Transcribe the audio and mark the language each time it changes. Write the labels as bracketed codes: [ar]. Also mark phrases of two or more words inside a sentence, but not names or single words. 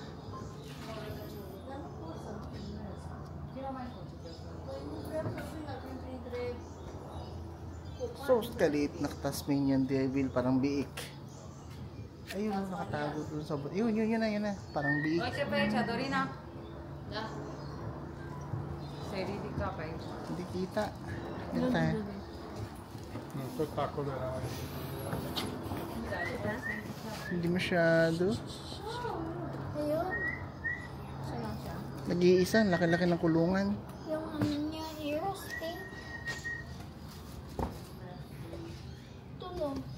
[tl] So, kalit na Tasmanian Devil, parang biik. Ayun, nakatago dun sa... Yun na. Parang biik. Hindi kita. Yan tayo. [it] Uno spettacolo era... [tl] Hindi masyado. Ayun. Saan siya? Nag-iisa, laki-laki ng kulungan. Yung ano niya, ears, pink. Tulong.